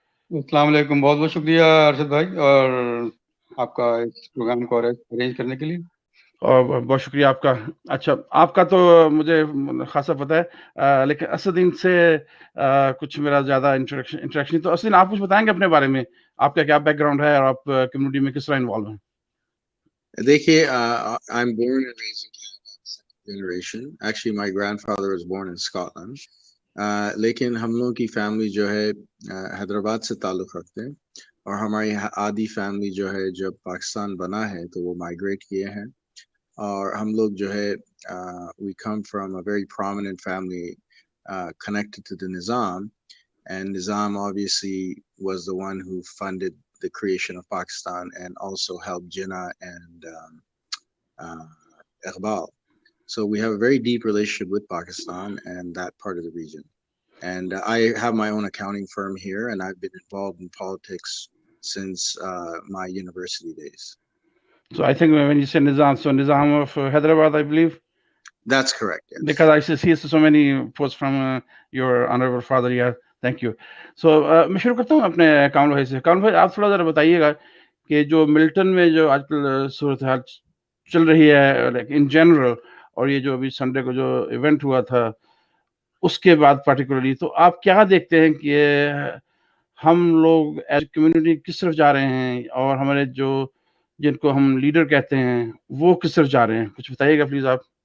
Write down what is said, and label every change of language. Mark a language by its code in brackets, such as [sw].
[ur] السلام علیکم، بہت بہت شکریہ ارشد بھائی اور آپ کا اس پروگرام کو ارینج کرنے کے لیے، اور بہت شکریہ آپ کا۔ اچھا، آپ کا تو مجھے خاصا پتہ ہے، لیکن اسدین سے کچھ میرا زیادہ انٹریکشن، تو اسدین آپ کچھ بتائیں گے اپنے بارے میں، آپ کا کیا بیک گراؤنڈ ہے اور آپ کمیونٹی میں کس طرح انوالو ہیں؟ دیکھیے [en] I'm born and raised in Canada, second generation. Actually my grandfather was born in Scotland. [ur] لیکن ہم لوگوں کی فیملی جو ہے حیدرآباد سے تعلق رکھتے ہیں، اور ہماری آدھی فیملی جو ہے جب پاکستان بنا ہے تو وہ مائگریٹ کیے ہیں، اور ہم لوگ جو ہے [en] we come from a very prominent family connected to the Nizam, and Nizam obviously was the one who funded the creation of Pakistan and also helped Jinnah and Iqbal. So we have a very deep relationship with Pakistan and that part of the region. And I have my own accounting firm here, and I've been involved in politics since my university days. So I think when you say Nizam, so Nizam of Hyderabad, I believe? That's correct, yes. Because I see so many posts from your honorable father. Yeah, thank you. [ur] So میں شروع کرتا ہوں اپنے کامل بھائی سے۔ کامل بھائی آپ تھوڑا ذرا بتائیے گا کہ جو ملٹن میں جو آج کل صورتحال چل رہی ہے ان جنرل، اور یہ جو ابھی سنڈے کو جو ایونٹ ہوا تھا اس کے بعد پارٹیکولرلی، تو آپ کیا دیکھتے ہیں کہ ہم لوگ ایز کمیونٹی کس طرف جا رہے ہیں، اور ہمارے جو جن کو ہم لیڈر کہتے ہیں وہ کس طرف جا رہے ہیں؟ کچھ بتائیے گا پلیز آپ۔